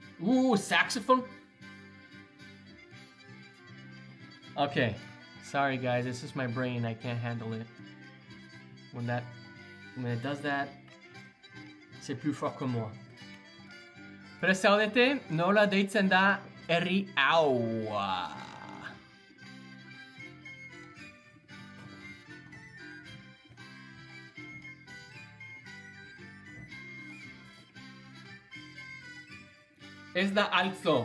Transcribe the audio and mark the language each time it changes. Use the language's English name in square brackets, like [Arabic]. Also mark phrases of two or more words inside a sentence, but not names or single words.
[English] Saxophone. Okay, sorry guys, this is my brain. I can't handle it. When it does that, [French] c'est plus fort que moi. [Basque] Prestaudete, nola deitzen da herri hau. Ez da altzo.